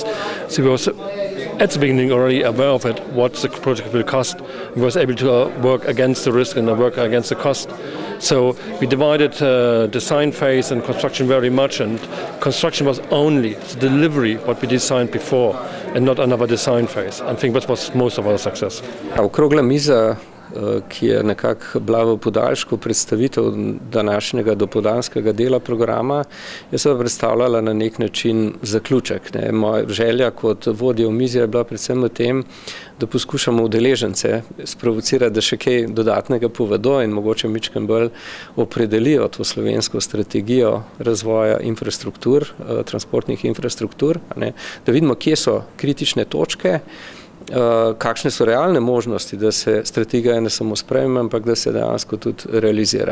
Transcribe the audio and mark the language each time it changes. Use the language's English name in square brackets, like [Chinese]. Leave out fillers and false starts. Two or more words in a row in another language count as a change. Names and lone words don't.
[English] So we was at the beginning already aware of it, what the project will cost. We was able to work against the risk and work against the cost. So we divided design phase and construction very much, and construction was only the delivery what we designed before and not another design phase. I think that was most of our success. [Slovenian] Okrogla miza, ki je nekako bila v podaljšku predstavitev današnjega dopoldanskega dela programa, je seveda predstavljala na nek način zaključek. Moja želja kot vodja omizja je bila predvsem v tem, da poskušamo udeležence sprovocirati, da še kaj dodatnega povedo in mogoče mičken bolj opredelijo to slovensko strategijo razvoja infrastruktur, transportnih infrastruktur, da vidimo, kje so kritične točke, kakšne so realne možnosti, da se strategija ne samo sprejme, ampak da se dejansko tudi realizira.